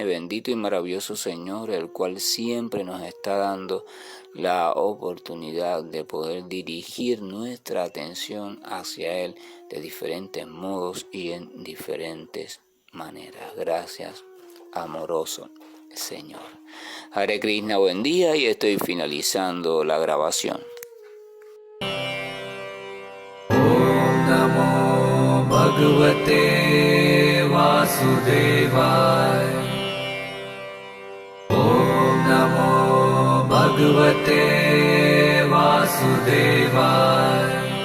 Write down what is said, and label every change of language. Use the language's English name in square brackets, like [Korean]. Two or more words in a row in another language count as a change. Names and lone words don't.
[Spanish] Bendito y maravilloso Señor, el cual siempre nos está dando la oportunidad de poder dirigir nuestra atención hacia Él de diferentes modos y en diferentes maneras. Gracias, amoroso Señor. [Sanskrit] हरे कृष्ण, [Spanish] buen día, y estoy finalizando la grabación. [Sanskrit] ॐ नमो भगवते वासुदेवाय. ॐ नमो भगवते वासुदेवाय.